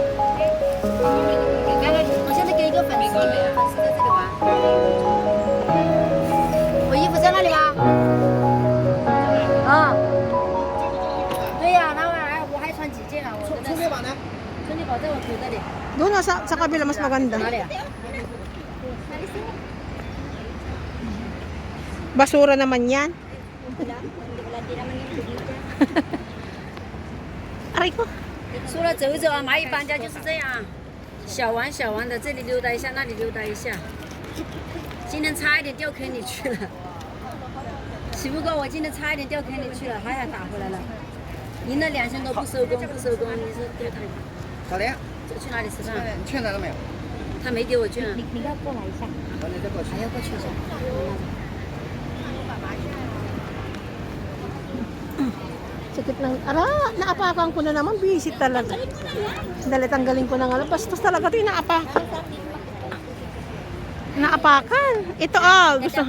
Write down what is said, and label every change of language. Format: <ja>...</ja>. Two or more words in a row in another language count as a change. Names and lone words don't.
<zh>我现在给一个粉丝，粉丝在这里玩。我衣服在那里吗？啊。对呀，那玩意儿我还穿几件啊？我真的。充电宝呢？充电宝在我口袋里。</zh> <tl>Doon na sa kabila mas maganda.</tl> <zh>哪里啊？</zh> <tl>Basura naman yan. Aray ko.</tl> <zh>出来走一走啊，蚂蚁搬家就是这样，小玩小玩的，这里溜达一下，那里溜达一下。今天差一点掉坑里去了，只不过我今天差一点掉坑里去了，还好打回来了。赢了2000多不收工，不收工，你说对不对？小莲，去哪里吃饭？你券拿了没有？他没给我券。你要过来一下。好，你再过去。还要过去一下。</zh> <tl>Sakit ng... Ara, naapakan ko na naman. Busy talaga. Dali, tanggalin ko na nga. Bastos talaga ito yung naapakan. Naapakan. Ito gusto.</tl>